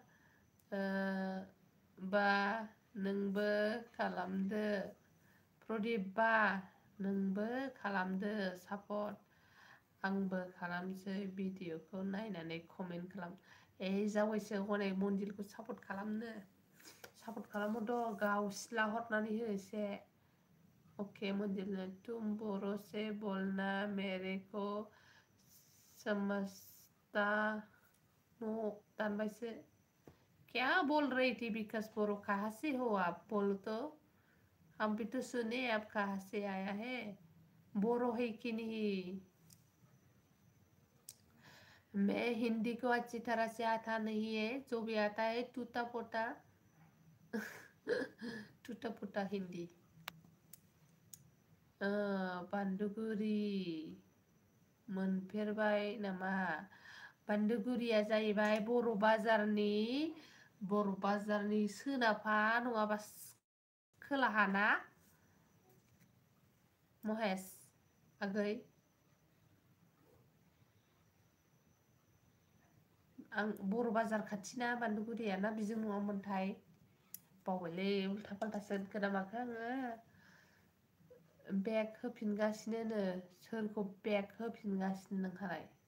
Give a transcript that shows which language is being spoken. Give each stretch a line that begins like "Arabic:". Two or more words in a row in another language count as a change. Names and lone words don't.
Bodo: बा नोंबो खालामदो प्रदिप बा नोंबो खालामदो सापर्ट आंबो खालामसै भिडिअखौ नायनानै कमेन्ट खालाम जावैसो हनै मन्दिरखौ सापर्ट खालामहरद' गाव सिला हरनानै हो एसे ओके मंजिल
Hindi: ने तुम बोरो से बोलना मेरे को समझता
Bodo: नो दानबायसो
Hindi: क्या बोल रही थी विकास बोरो कहाँ से हो आप बोलो तो हम भी तो सुने आप कहाँ से आया है बोरो है कि नहीं मैं हिंदी को अच्छी तरह से आता नहीं है जो भी आता है टूटा फूटा हिंदी
Bodo: बान्दुगुरि मोनफेरबाय नामा बान्दुगुरिया जाहैबाय बर' बाजारनि सोनाबहा नङाबा खोलाहाना महेश आगै आं बर' बाजार खाथिना बान्दुगुरिया ना बिजों नङामोनथाय बावबायलै उल्था फाल्थासो होनखोना माखो आङो बेग होफिनगासिनोनो सोरखौ बेग होफिनगासिनो नोंहालाय